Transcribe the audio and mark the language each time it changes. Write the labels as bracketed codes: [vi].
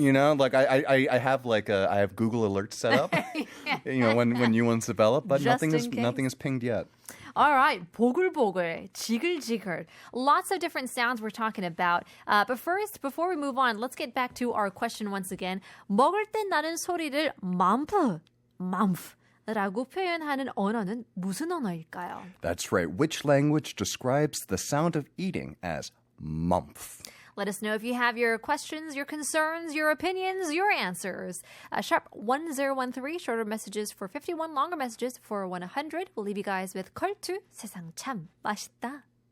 [en] You know, like I have I have Google Alerts set up. You know, when new ones develop, but nothing is pinged yet. All right, 보글보글, 지글지글. Lots of different sounds we're talking about. But first, before we move on, let's get back to our question once again. [ko] 먹을 때 나는 소리를 맘프라고 표현하는 언어는 무슨 언어일까요? [en] That's right. Which language describes the sound of eating as mumph? Let us know if you have your questions, your concerns, your opinions, your answers. Sharp 1013, shorter messages for 51, longer messages for 100. We'll leave you guys with 컬투, 세상 참 맛있다.